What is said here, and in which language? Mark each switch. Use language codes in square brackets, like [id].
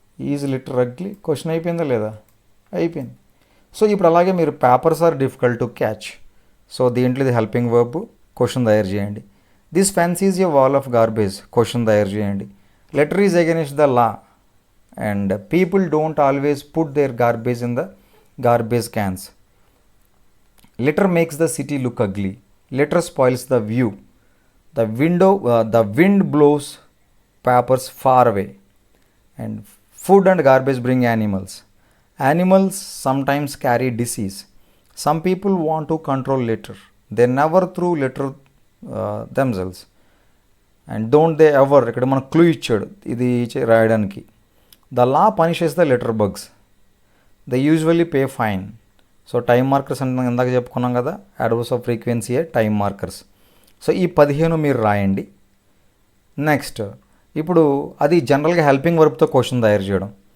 [en] is litter ugly question [te] అయిపోయిందా లేదా, అయిపోయింది. సో ఇప్పుడు అలాగే మీరు [en] Papers are difficult to catch. [te] So దీంట్లో ఇది హెల్పింగ్ వర్బ్, క్వశ్చన్ తయారు చేయండి. [en] this fence is a wall of garbage, [te] question తయారు చేయండి. [en] Litter is against the law and people don't always put their garbage in the garbage cans. Litter makes the city look ugly. Litter spoils the view. The wind blows papers far away. And food and garbage bring animals. Animals sometimes carry disease. Some people want to control litter. They never throw litter themselves. And don't they ever, [te] ఇక్కడ మన clue ఇచ్చాడు ఇది రాయడానికి. [en] The law punishes the litter bugs. They usually pay fine. [te] So time markers అంటే ఇందాక చెప్పుకున్నాం కదా, adverbs of ఫ్రీక్వెన్సీయే time markers. So ఈ 15 మీరు రాయండి. నెక్స్ట్ ఇప్పుడు అది జనరల్గా హెల్పింగ్ వర్బ్తో క్వశ్చన్ తయారు చేయడం.